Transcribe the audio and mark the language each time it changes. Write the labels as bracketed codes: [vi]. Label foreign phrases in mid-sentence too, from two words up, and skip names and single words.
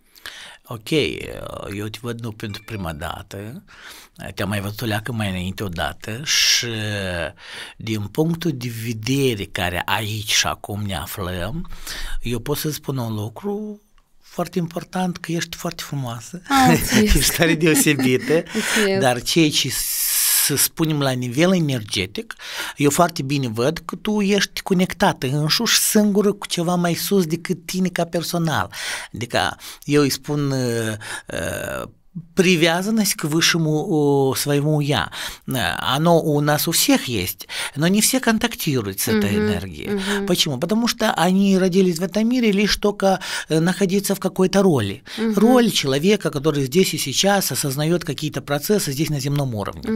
[ro] Ok, eu te văd nu pentru prima dată, te-am mai văzut o leacă mai înainte odată și din punctul de vedere care aici și acum ne aflăm, eu pot să spun un lucru foarte important, că ești foarte frumoasă, ești tare deosebită, dar ceea ce să spunem la nivel energetic, eu foarte bine văd că tu ești conectată însuși singură cu ceva mai sus decât tine ca personal. Adică eu îi spun [ru] привязанность к высшему своему «я». Оно у нас у всех есть, но не все контактируют с этой энергией. Почему? Потому что они родились в этом мире лишь только находиться в какой-то роли. Роль человека, который здесь и сейчас осознает какие-то процессы здесь на земном уровне.